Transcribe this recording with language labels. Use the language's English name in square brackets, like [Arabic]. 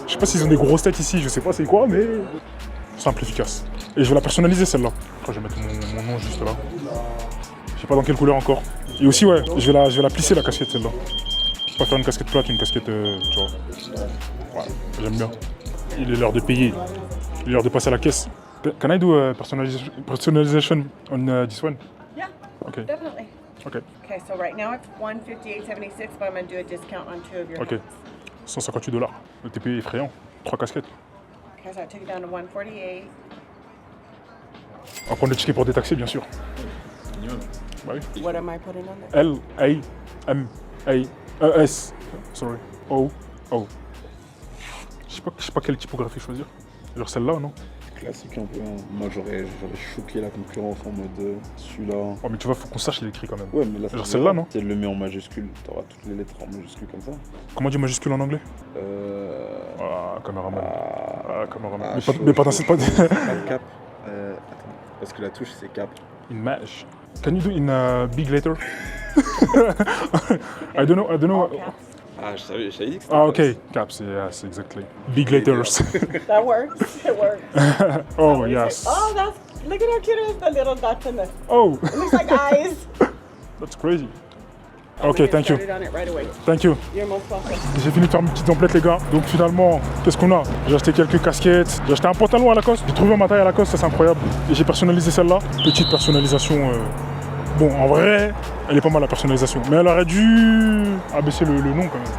[French] Je sais pas s'ils ont des grosses têtes ici, je sais pas c'est quoi, mais simple, efficace. Et je vais la personnaliser celle-là. Je vais mettre mon nom juste là. Je sais pas dans quelle couleur encore. Et aussi, ouais, je vais la plisser la casquette celle-là. Je vais pas faire une casquette plate, une casquette, tu vois. Ouais, j'aime bien. Il est l'heure de payer. Il est l'heure de passer à la caisse. [English] Can I do a personalization on this one? Yeah, Okay. definitely. Okay. Okay, so right now it's $158.76, but I'm going to do a discount on 2 of your Ok. hats. [French] $158. Le TP est effrayant. 3 casquettes. [English] Okay, so I took it down to 148. [French] On va prendre le ticket pour détaxer, bien sûr. Bah oui. [English] What am I putting on there? L-A-M-A-S. Sorry. O-O. [French] Je sais pas quelle typographie choisir. Genre celle-là, non? Classique un peu. Hein. Moi, j'aurais choqué la concurrence en mode celui-là. Oh, mais tu vois, faut qu'on sache l'écrit quand même. Ouais, mais là, Genre celle-là, non? Si elle le met en majuscule, t'auras toutes les lettres en majuscule comme ça. Comment on dit majuscule en anglais? Ah, caméraman. Ah, caméraman. Mais pas dans cette... Pas le cap. Attends, parce que la touche, c'est cap. [English] In mesh. Can you do in a big letter? I don't know. All caps. [French] Ah, je savais que c'était [English] Ah, ok. Caps, yes, exactly. Big letters. That works. It works. Oh, yes. Oh, look at how cute it is, the little dots in the, Oh, it looks like eyes. that's crazy. I'm Ok, gonna get thank you. started on it right away. Thank you. You're most welcome. [French] J'ai fini de faire mes petites emplettes, les gars. Donc finalement, qu'est-ce qu'on a? J'ai acheté quelques casquettes. J'ai acheté un pantalon à Lacoste. J'ai trouvé ma taille à Lacoste, ça c'est incroyable. Et j'ai personnalisé celle-là. Petite personnalisation. Bon, en vrai, elle est pas mal la personnalisation. Mais elle aurait dû abaisser le nom quand même.